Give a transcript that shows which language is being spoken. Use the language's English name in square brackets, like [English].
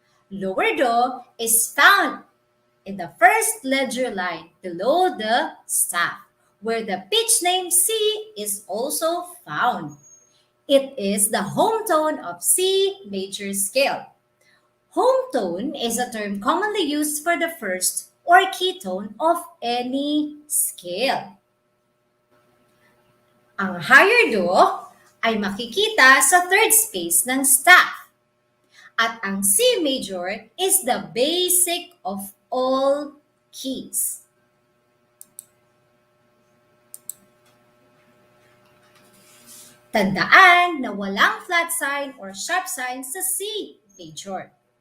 [English] Lower Do is found in the first ledger line below the staff, where the pitch name C is also found. It is the home tone of C major scale. Home tone is a term commonly used for the first or key tone of any scale. [Filipino] Ang higher Do ay makikita sa third space ng staff. At ang [English] C major is the basic of all keys. [Filipino] Tandaan na walang flat sign or sharp sign sa C major.